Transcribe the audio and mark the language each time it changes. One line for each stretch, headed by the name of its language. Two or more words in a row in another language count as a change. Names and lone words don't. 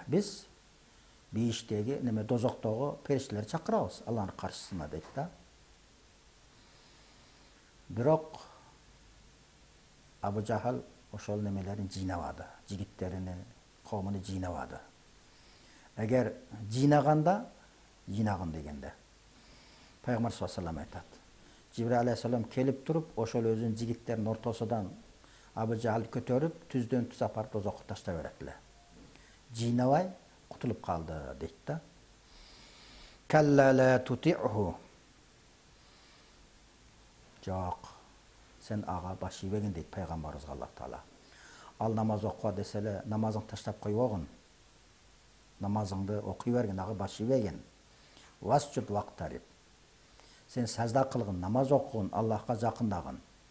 Kyrgyz: Биз бейиштеги, неме дозоктогу периштелерди чакырабыз Алланын каршысына дейт да. Бирок Абу Жахил ошол немелерин жыйнабады, жигиттерини, коомуну жыйнабады. Эгер жыйнаганда, жыйнагын дегенде. Пайгамбар
Arabic: صلى الله عليه وسلم
Kyrgyz: айтат. Жибраил алейхиссалам келип туруп, ошол өзүнүн жигиттеринин ортосунан Абу Жахилди көтөрүп, түздөн түз апарып дозокко таштай берет эле. Жыйнабай кутулуп калды дейт да.
Arabic: كلا لا تطعه.
Kyrgyz: Жок, сен ага баш ийбегин дейт пайгамбарыбызга Аллах Таала. Ал намаз окуа десе эле, намазыңды таштап койбогун. Намазыңды окуй бергин, ага баш ийбегин.
Arabic: واسجد واقترب.
Kyrgyz: Сен сажда кылгын, намаз окугун, Аллахка жакындагын.